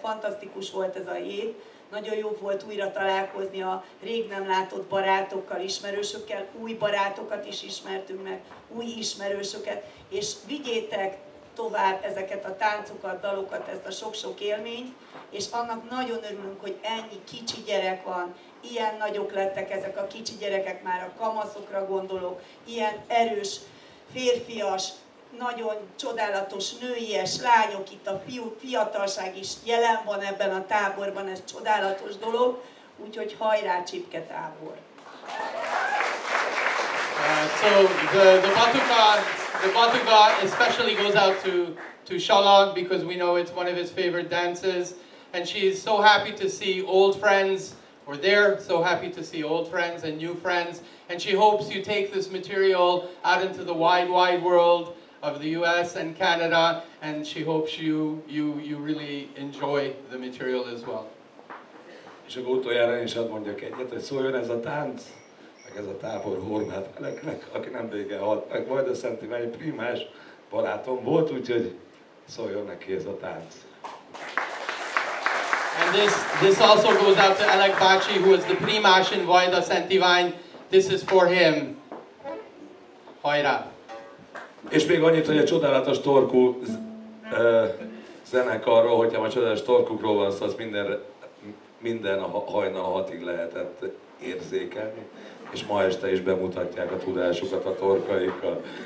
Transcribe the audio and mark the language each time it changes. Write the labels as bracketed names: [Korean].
[Hungarian] Fantasztikus volt ez a hét, nagyon jó volt újra találkozni a rég nem látott barátokkal, ismerősökkel, új barátokat is ismertünk meg, új ismerősöket, és vigyétek tovább ezeket a táncokat, dalokat, ezt a sok-sok élményt, és annak nagyon örülünk, hogy ennyi kicsi gyerek van, ilyen nagyok lettek ezek a kicsi gyerekek, már a kamaszokra gondolok, ilyen erős, férfias, nagyon csodálatos nőies lányok, itt a fiatalság is jelen van ebben a táborban, ez csodálatos dolog, úgyhogy hajrá Csipke Tábor! [English] So the Batuka especially goes out to Shala because we know it's one of his favorite dances, and she's so happy to see old friends, or they're so happy to see old friends and new friends, and she hopes you take this material out into the wide world of the US and Canada, and she hopes you really enjoy the material as well. [Hungarian] És akkor utoljára én is hadd mondjak egyet, hogy szóljon ez a tánc, meg ez a tábor horvát eleknek, aki nem régen halt meg, majd a Szentivány primás barátom volt, úgyhogy szóljon neki ez a tánc. [English] And this also goes out to Elek Bácsi, who is the primás in Vajdaszántíván. This is for him. Hajrá! [Hungarian] És még annyit, hogy a csodálatos torkú zenekarról, hogyha a csodálatos torkukról van szó, az minden hajnal 6-ig lehetett érzékelni, és ma este is bemutatják a tudásukat a torkaikkal.